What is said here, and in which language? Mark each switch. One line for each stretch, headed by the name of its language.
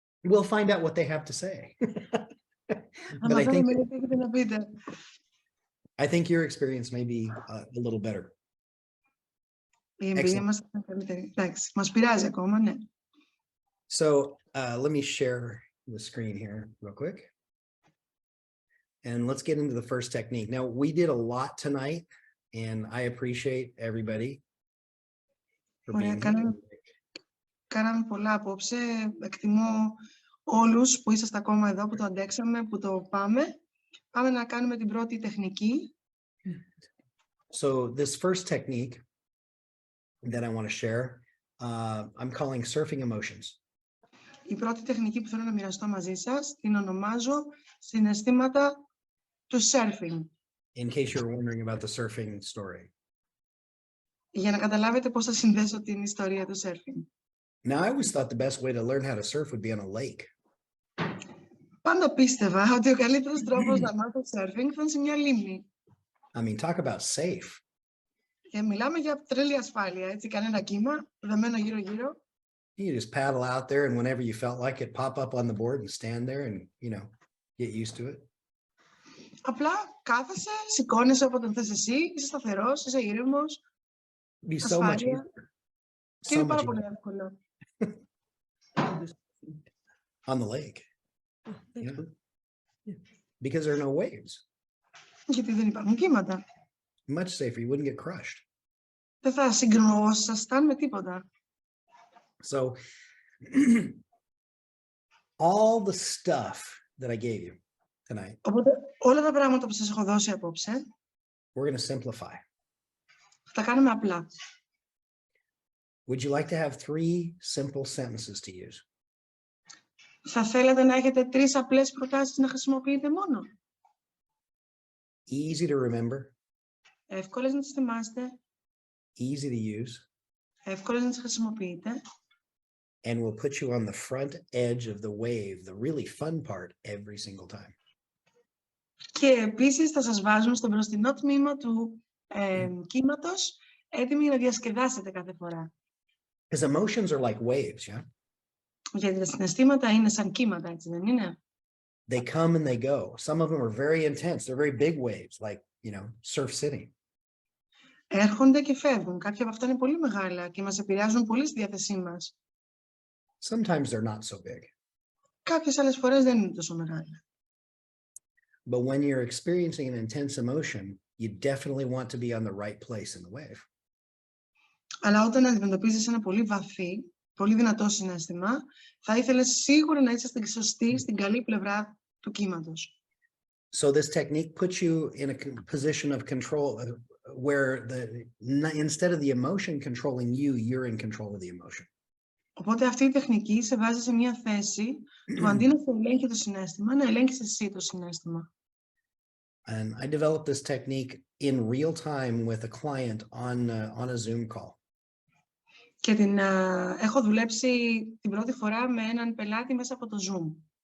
English: We'll find out what they have to say. But I think your experience may be a little better.
Greek: Η εμπειρία μας είναι καλύτερη. Εντάξει, μας πειράζει ακόμα, ναι.
English: So let me share the screen here real quick. And let's get into the first technique. Now, we did a lot tonight, and I appreciate everybody for being here.
Greek: Κάναμε πολλά απόψε. Εκτιμώ όλους που είσαστε ακόμα εδώ, που το αντέξαμε, που το πάμε. Πάμε να κάνουμε την πρώτη τεχνική.
English: So this first technique that I want to share, I'm calling surfing emotions.
Greek: Η πρώτη τεχνική που θέλω να μοιραστώ μαζί σας, την ονομάζω συναισθήματα του surfing.
English: In case you're wondering about the surfing story.
Greek: Για να καταλάβετε πώς θα συνδέσω την ιστορία του surfing.
English: Now, I always thought the best way to learn how to surf would be on a lake.
Greek: Πάντα πίστευα ότι ο καλύτερος τρόπος να μάθω surfing θα είναι σε μια λίμνη.
English: I mean, talk about safe.
Greek: Και μιλάμε για τρελή ασφάλεια, έτσι, κανένα κύμα, δεμένο γύρω-γύρω.
English: You just paddle out there and whenever you felt like it, pop up on the board and stand there and, get used to it.
Greek: Απλά κάθεσαι, σηκώνεσαι όποτε θες εσύ, είσαι σταθερός, είσαι ήρεμος,
English: Be so much
Greek: ασφάλεια.
English: easier.
Greek: Και
English: So
Greek: είναι
English: much
Greek: πάρα πολύ
English: easier
Greek: εύκολο.
English: on the lake. Yeah. Because there are no waves.
Greek: Γιατί δεν υπάρχουν κύματα.
English: Much safer. You wouldn't get crushed.
Greek: Δεν θα συγκρινόσασταν με τίποτα.
English: So all the stuff that I gave you tonight,
Greek: Οπότε όλα τα πράγματα που σας έχω δώσει απόψε,
English: we're going to simplify.
Greek: θα τα κάνουμε απλά.
English: Would you like to have 3 simple sentences to use?
Greek: Θα θέλατε να έχετε 3 απλές προτάσεις να χρησιμοποιείτε μόνο.
English: Easy to remember,
Greek: Εύκολες να τις θυμάστε,
English: easy to use,
Greek: εύκολες να τις χρησιμοποιείτε
English: and will put you on the front edge of the wave, the really fun part, every single time.
Greek: και επίσης θα σας βάζουν στο μπροστινό τμήμα του κύματος, έτοιμοι να διασκεδάσετε κάθε φορά.
English: Because emotions are like waves, yeah?
Greek: Γιατί τα συναισθήματα είναι σαν κύματα, έτσι δεν είναι?
English: They come and they go. Some of them are very intense. They're very big waves, like, surf city.
Greek: Έρχονται και φεύγουν. Κάποια από αυτά είναι πολύ μεγάλα και μας επηρεάζουν πολύ στη διάθεσή μας.
English: Sometimes they're not so big.
Greek: Κάποιες άλλες φορές δεν είναι τόσο μεγάλα.
English: But when you're experiencing an intense emotion, you definitely want to be on the right place in the wave.
Greek: Αλλά όταν αντιμετωπίζεις ένα πολύ βαθύ, πολύ δυνατό συναίσθημα, θα ήθελες σίγουρα να είσαι στην σωστή, στην καλή πλευρά του κύματος.
English: So this technique puts you in a position of control where instead of the emotion controlling you, you're in control of the emotion.
Greek: Οπότε αυτή η τεχνική σε βάζει σε μια θέση του αντί να σε ελέγχει το συναίσθημα, να ελέγχεις εσύ το συναίσθημα.
English: And I developed this technique in real time with a client on a Zoom call.
Greek: Και έχω δουλέψει την πρώτη φορά με έναν πελάτη μέσα από το Zoom.